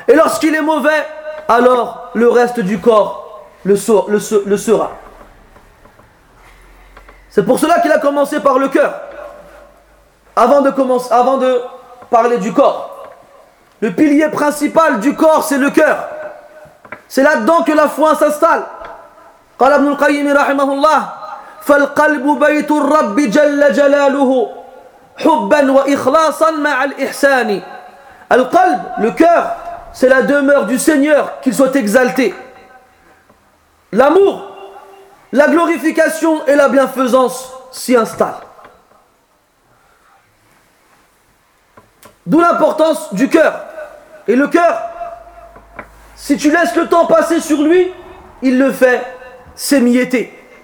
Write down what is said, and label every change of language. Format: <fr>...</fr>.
<fr>Et lorsqu'il est mauvais, alors le reste du corps le sera. C'est pour cela qu'il a commencé par le cœur. Avant de parler du corps. Le pilier principal du corps, c'est le cœur. C'est là-dedans que la foi s'installe.</fr> <ar>قال ابن القيم رحمه الله فالقلب بيت الرب جل جلاله حبا واخلاصا مع الاحسان.</ar> <fr>القلب, le cœur, c'est la demeure du Seigneur, qu'il soit exalté. L'amour, la glorification et la bienfaisance s'y installent. D'où l'importance du cœur. Et le cœur, si tu laisses le temps passer sur lui, il le fait s'émietter.</fr>